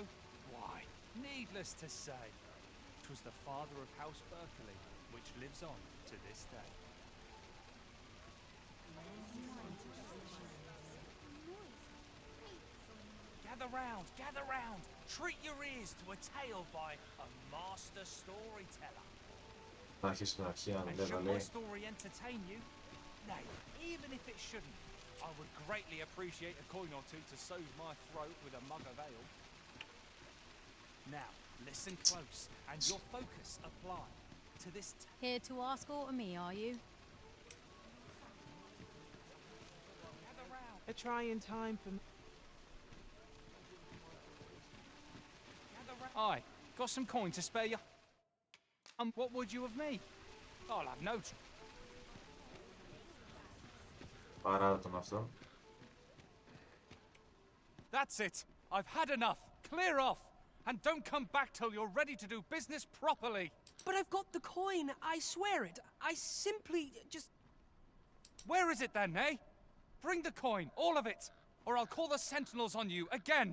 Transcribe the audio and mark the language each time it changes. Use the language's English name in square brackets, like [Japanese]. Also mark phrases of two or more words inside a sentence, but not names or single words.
[English] Why, needless to say, 'twas the father of House Berkeley, which lives on to this day. Gather round, treat your ears to a tale by a master storyteller. [Greek] Να αρχίσει στην αρχή αν [English] And [Greek] δεν [English] should my [Greek] λέει. [English] story entertain you? Nay, even if it shouldn't, I would greatly appreciate a coin or two to soothe my throat with a mug of ale. Now, listen close, and your focus apply to this... Here to ask aught of me, are you? A trying time for me. Aye, got some coin to spare you. What would you of me? I'll have no... Παρά τον αυτό. That's it. I've had enough. Clear off. And don't come back till you're ready to do business properly. But I've got the coin. I swear it. I simply just... Where is it then, eh? Bring the coin, all of it, or I'll call the sentinels on you again.